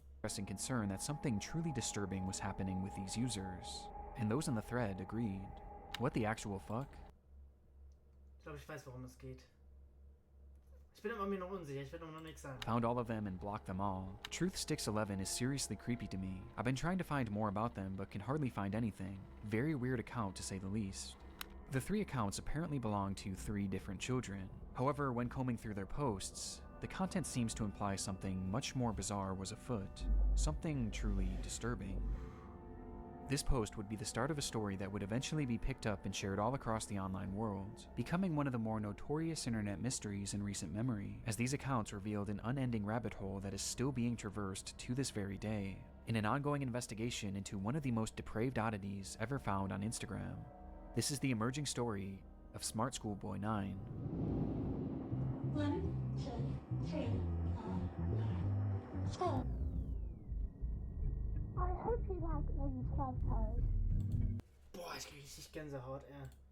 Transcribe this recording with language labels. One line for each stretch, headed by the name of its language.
English: expressing concern that something truly disturbing was happening with these users. And those in the thread agreed. What the actual fuck?
German: Ich glaube, ich weiß, worum es geht. Ich bin aber mir noch unsicher, ich werde noch nichts sagen.
English: Found all of them and blocked them all. Truthsticks11 is seriously creepy to me. I've been trying to find more about them but can hardly find anything. Very weird account to say the least. The 3 accounts apparently belong to 3 different children. However, when combing through their posts, the content seems to imply something much more bizarre was afoot. Something truly disturbing. This post would be the start of a story that would eventually be picked up and shared all across the online world, becoming one of the more notorious internet mysteries in recent memory, as these accounts revealed an unending rabbit hole that is still being traversed to this very day, in an ongoing investigation into one of the most depraved oddities ever found on Instagram. This is the emerging story of smartchoolboy9. 1, 2, 3, 4, school. I hope you like these photos.
German: Boah, ich kriege richtig Gänsehaut, ey.